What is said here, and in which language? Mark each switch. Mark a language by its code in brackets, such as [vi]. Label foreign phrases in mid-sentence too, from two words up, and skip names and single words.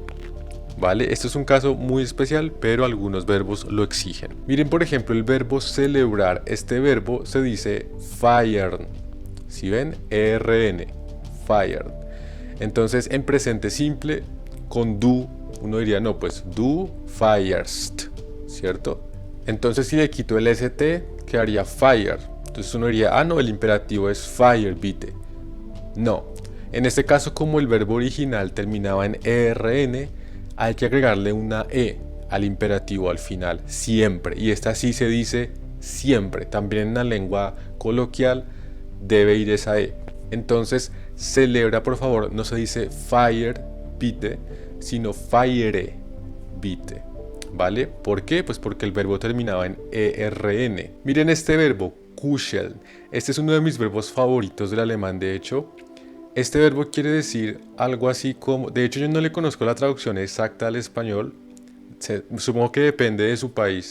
[es] ¿Vale? Esto es un caso muy especial, pero algunos verbos lo exigen. Miren, por ejemplo, el verbo celebrar. Este verbo se dice feiern. ¿Sí ven? [de] ERN. Feiern. [es] Entonces, en presente simple, con du, uno diría, no, pues [de] du feierst, [es] ¿cierto? Entonces, si le quito el st, quedaría feier. Entonces uno diría, no, el imperativo es [de] feier bitte. [es] No. En este caso, como el verbo original terminaba en ERN, hay que agregarle una E al imperativo al final, siempre. Y esta sí se dice siempre. También en la lengua coloquial debe ir esa E. Entonces, celebra, por favor, no se dice [de] feier bitte, [es] sino [de] feiere bitte. [es] ¿Vale? ¿Por qué? Pues porque el verbo terminaba en ERN. Miren este verbo, kuscheln. Este es uno de mis verbos favoritos del alemán, de hecho. Este verbo quiere decir algo así como, de hecho yo no le conozco la traducción exacta al español, supongo que depende de su país.